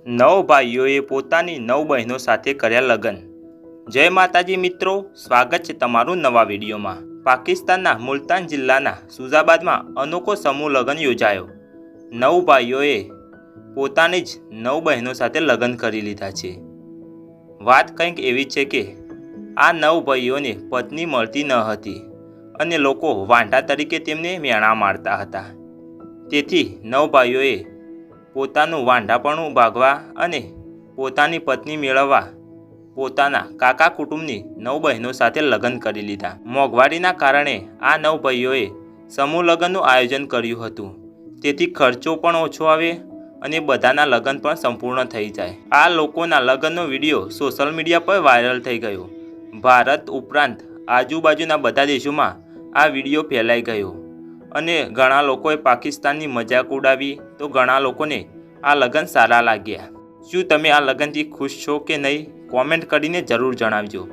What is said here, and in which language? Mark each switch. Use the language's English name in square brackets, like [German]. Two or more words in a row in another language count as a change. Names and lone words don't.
[Gujarati] નવ ભાઈઓએ પોતાની નવ બહેનો સાથે કર્યા લગ્ન। [Hindi] जय माताजी मित्रों, स्वागत है [Gujarati] તમારું નવા વિડિયો [Hindi] में। [Gujarati] પાકિસ્તાન મુલ્તાન જિલ્લાના સુજાબાદ માં અનોખો સમૂહ લગ્ન યોજાયો। નવ ભાઈઓએ પોતાની જ નવ બહેનો સાથે લગ્ન કરી લીધા છે। વાત કંઈક એવી છે કે આ નવ ભાઈઓને પત્ની મળતી ન હતી અને લોકો વાંઢા તરીકે તેમને મેણા મારતા હતા। તેથી નવ ભાઈઓએ પોતાનું વાંઢાપણું ભાગવા અને પોતાની પત્ની મેળવવા પોતાના કાકા કુટુંબની નવ બહેનો સાથે લગ્ન કરી લીધા। મોંઘવારીના કારણે આ નવ ભાઈઓએ સમૂહ લગ્નનું આયોજન કર્યું હતું, તેથી ખર્ચો પણ ઓછો આવે અને બધાના લગ્ન પણ સંપૂર્ણ થઈ જાય। આ લોકોના લગ્નનો વિડિયો [English] social media [Gujarati] પર વાયરલ થઈ ગયો। ભારત ઉપરાંત આજુબાજુના બધા દેશોમાં આ વિડિયો ફેલાઈ ગયો અને ઘણા લોકોએ પાકિસ્તાનની મજાક ઉડાવી તો ઘણા લોકોને આ લગ્ન સારા લાગ્યા। શું તમે આ લગ્નથી ખુશ છો કે નહીં? કૉમેન્ટ કરીને જરૂર જણાવજો।